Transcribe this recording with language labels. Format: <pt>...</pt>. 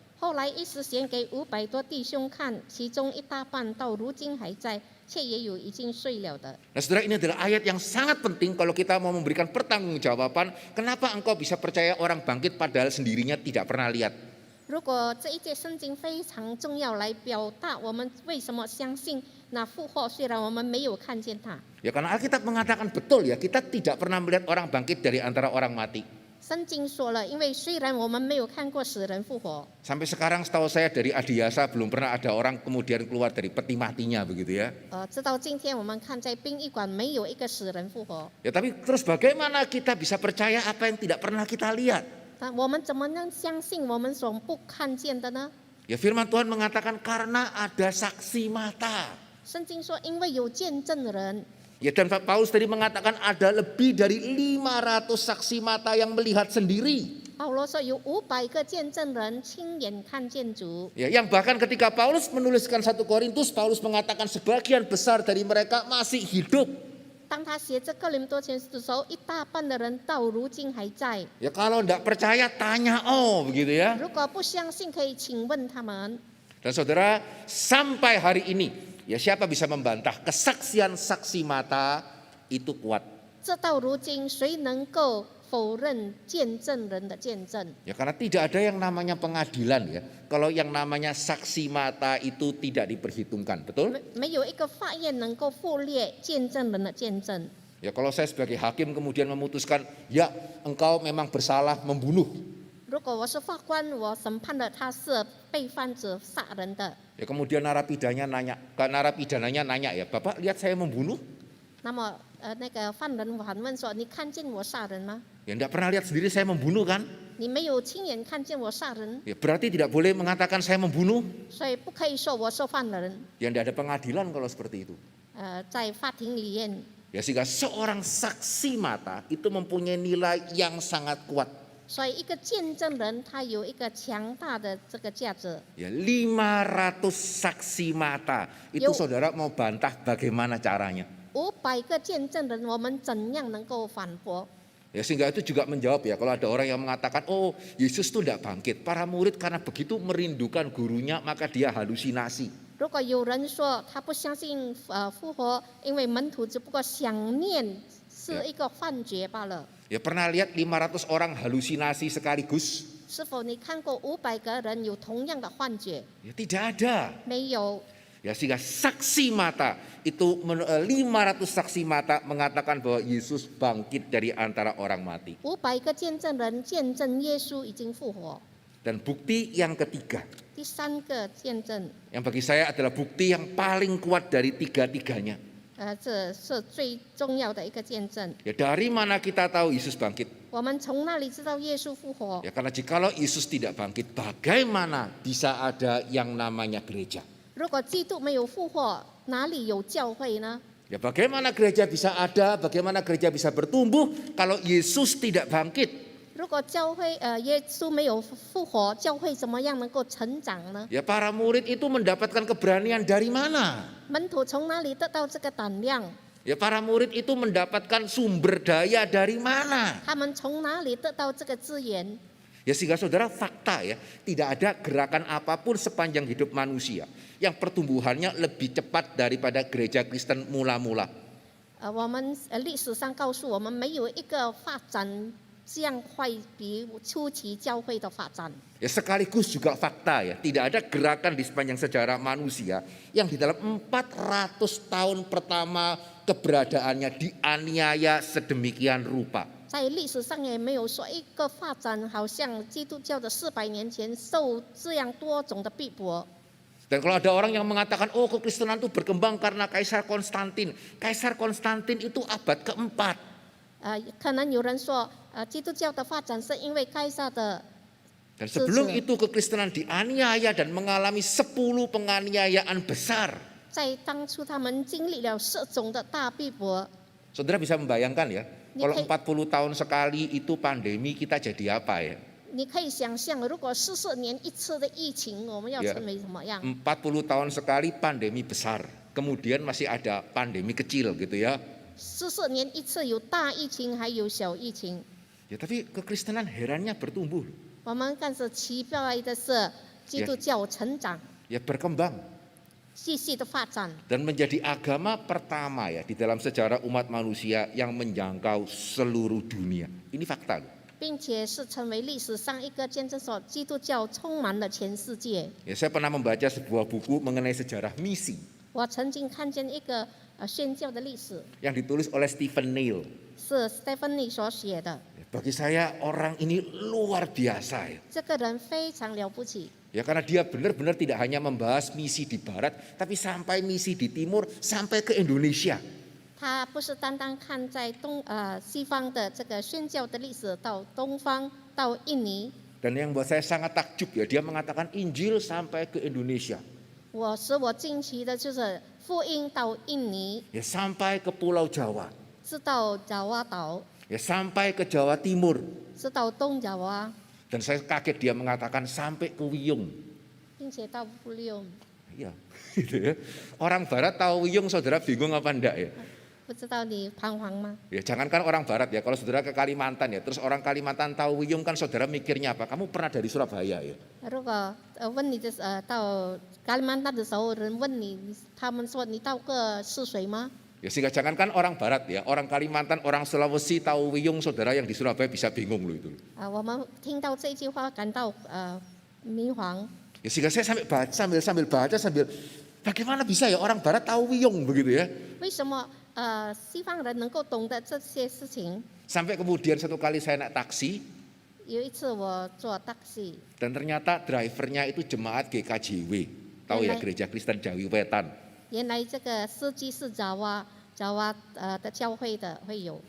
<zh>后来一时显给500多弟兄看，其中一大半到如今还在，却也有已经睡了的。</zh> <id>Nah, saudara, ini adalah ayat yang sangat penting kalau kita mau memberikan pertanggungjawaban. Kenapa engkau bisa percaya orang bangkit padahal sendirinya tidak pernah lihat?</id> <zh>如果这一节圣经非常重要，来表达我们为什么相信那复活，虽然我们没有看见它。</zh> <id>Ya karena Alkitab mengatakan betul ya, kita tidak pernah melihat orang bangkit dari antara orang mati.</id> <zh>圣经说了，因为虽然我们没有看过死人复活，</zh> <id>Sampai sekarang setahu saya dari Adiasa belum pernah ada orang kemudian keluar dari peti matinya begitu ya.</id> <zh>直到今天我们看在殡仪馆没有一个死人复活。</zh> <id>Ya tapi terus bagaimana kita bisa percaya apa yang tidak pernah kita lihat?</id> <zh>但我们怎么能相信我们所不看见的呢？</zh> <id>Ya firman Tuhan mengatakan karena ada saksi mata.</id> <zh>圣经说，因为有见证人。</zh> <id>Ya dan Pak Paulus tadi mengatakan ada lebih dari 500 saksi mata yang melihat sendiri.</id> <zh>保罗说有500个见证人亲眼看见主。</zh> <id>Ya, yang bahkan ketika Paulus menuliskan 1 Korintus, Paulus mengatakan sebagian besar dari mereka masih hidup.</id> <zh>当他写这哥林多前书的时候，一大半的人到如今还在。</zh> <id>Ya kalau tidak percaya tanya begitu ya.</id> <zh>如果不相信，可以请问他们。</zh> <id>Dan saudara, sampai hari ini, ya siapa bisa membantah kesaksian saksi mata itu kuat?</id> <zh>这到如今，谁能够否认见证人的见证？</zh> <id>Ya karena tidak ada yang namanya pengadilan ya. Kalau yang namanya saksi mata itu tidak diperhitungkan, betul?</id> <zh>没有一个法院能够忽略见证人的见证。</zh> <id>Ya kalau saya sebagai hakim kemudian memutuskan, ya engkau memang bersalah membunuh.</id> <zh>如果我是法官，我审判了他是被犯者杀人的，</zh> <id>Ya kemudian narapidananya nanya ya, Bapak lihat saya membunuh?</id> <zh>那么那个犯人反问说：“你看见我杀人吗？</zh> <id>Ya tidak pernah lihat sendiri saya membunuh kan?</id> <zh>你没有亲眼看见我杀人，</zh> <id>Ya berarti tidak boleh mengatakan saya membunuh.</id> <zh>所以不可以说我是犯人。</zh> <id>Ya tidak ada pengadilan kalau seperti itu.</id> <zh>在法庭里面，</zh> <id>Ya sehingga seorang saksi mata itu mempunyai nilai yang sangat kuat.</id> <zh>所以一个见证人他有一个强大的这个价值。</zh> <id>Ya 500 saksi mata. Itu saudara mau bantah bagaimana caranya?</id> <zh>500个见证人，我们怎样能够反驳？</zh> <id>Ya sehingga itu juga menjawab ya kalau ada orang yang mengatakan oh Yesus itu tidak bangkit. Para murid karena begitu merindukan gurunya maka dia halusinasi.</id> <zh>如果有人说他不相信复活，因为门徒只不过想念是一个幻觉罢了。</zh> <id>Ya pernah lihat 500 orang halusinasi sekaligus?</id> <zh>是否你看过500个人有同样的幻觉？</zh> <id>Ya tidak ada.</id> <zh>没有。</zh> <id>Ya sehingga saksi mata itu 500 saksi mata mengatakan bahwa Yesus bangkit dari antara orang mati.</id> <zh>500个见证人见证耶稣已经复活。</zh> <id>Dan bukti yang ketiga,</id> <zh>第3个见证，</zh> <id>yang bagi saya adalah bukti yang paling kuat dari tiga-tiganya.</id> <zh>这是最重要的一个见证。</zh> <id>Ya dari mana kita tahu Yesus bangkit?</id> <zh>我们从那里知道耶稣复活？</zh> <id>Ya karena jikalau Yesus tidak bangkit, bagaimana bisa ada yang namanya gereja?</id> <zh>如果基督没有复活，哪里有教会呢？</zh> <id>Ya bagaimana gereja bisa ada, bagaimana gereja bisa bertumbuh kalau Yesus tidak bangkit?</id> <zh>如果教会耶稣没有复活，教会怎么样能够成长呢？</zh> <id>Ya para murid itu mendapatkan keberanian dari mana?</id> <zh>门徒从哪里得到这个胆量？</zh> <id>Ya para murid itu mendapatkan sumber daya dari mana?</id> <zh>他们从哪里得到这个资源？</zh> <id>Ya sehingga saudara fakta ya, tidak ada gerakan apapun sepanjang hidup manusia yang pertumbuhannya lebih cepat daripada gereja Kristen mula-mula.</id> <zh>我们历史上告诉我们，没有一个发展这样快比初期教会的发展。</zh> <id>Ya sekaligus juga fakta ya, tidak ada gerakan di sepanjang sejarah manusia yang di dalam 400 tahun pertama keberadaannya dianiaya sedemikian rupa.</id> <zh>在历史上也没有说一个发展，好像基督教的400年前受这样多种的逼迫。</zh> <id>Dan kalau ada orang yang mengatakan, oh kekristenan itu berkembang karena Kaisar Konstantin. Kaisar Konstantin itu abad keempat.</id> <zh>可能有人说，基督教的发展是因为该撒的。</zh> <id>Dan sebelum itu kekristenan dianiaya dan mengalami 10 penganiayaan besar.</id> <zh>在当初他们经历了10种的大逼迫。</zh> <id>Saudara bisa membayangkan ya, kalau 40 tahun sekali itu pandemi kita jadi apa ya?</id> <zh>你可以想象，如果40年一次的疫情，我们要成为什么样？</zh> <id>40 tahun sekali pandemi besar, kemudian masih ada pandemi kecil gitu ya.</id> <zh>40年一次有大疫情，还有小疫情。</zh> <id>Ya tapi kekristenan herannya bertumbuh.</id> <zh>我们看是奇怪的是，基督教成长，</zh> <id>Ya berkembang.</id> <zh>继续的发展。</zh> <id>Dan menjadi agama pertama ya di dalam sejarah umat manusia yang menjangkau seluruh dunia. Ini fakta.</id> <zh>并且是成为历史上一个见证说基督教充满了全世界。</zh> <id>Ya, saya pernah membaca sebuah buku mengenai sejarah misi</id> <zh>我曾经看见一个宣教的历史，</zh> <id>yang ditulis oleh Stephen Neal.</id> <zh>是 Stephanie 所写的。</zh> <id>Bagi saya orang ini luar biasa ya.</id> <zh>这个人非常了不起，</zh> <id>Ya, karena dia benar-benar tidak hanya membahas misi di barat, tapi sampai misi di timur, sampai ke Indonesia.</id> <zh>他不是单单看在西方的这个宣教的历史，到东方到印尼。</zh> <id>Dan yang buat saya sangat takjub ya, dia mengatakan Injil sampai ke Indonesia.</id> <zh>使我惊奇的就是福音到印尼，</zh> <id>Ya, sampai ke Pulau Jawa.</id> <zh>是到爪哇岛，</zh> <id>Ya, sampai ke Jawa Timur.</id> <zh>是到东爪哇，</zh> <id>Dan saya kaget dia mengatakan sampai ke Wiyung.</id> <zh>并且到布六。</zh> <id>Iya, gitu ya. Orang barat tahu Wiyung, saudara bingung apa enggak ya?</id> <zh>不知道你彷徨吗？</zh> <id>Ya, jangankan orang barat ya, kalau saudara ke Kalimantan ya, terus orang Kalimantan tahu Wiyung kan saudara mikirnya apa? Kamu pernah dari Surabaya ya?</id> <zh>如果问你的到加里曼丹的时候，人问你，他们说你到过泗水吗？</zh> <id>Ya, sehingga jangankan orang barat ya, orang Kalimantan, orang Sulawesi tahu Wiyung, saudara yang di Surabaya bisa bingung loh itu.</id> <zh>我们听到这句话感到迷茫。</zh> <id>Ya, sehingga saya sambil baca sambil bagaimana bisa ya orang barat tahu Wiyung begitu ya?</id> <zh>为什么西方人能够懂得这些事情？</zh> <id>Sampai kemudian satu kali saya naik taksi</id> <zh>有一次我坐 taxi，</zh> <id>dan ternyata drivernya itu jemaat GKJW, tahu ya, Gereja Kristen Jawi Wetan.</id> <zh>原来这个司机是爪哇的教会的会友。</zh>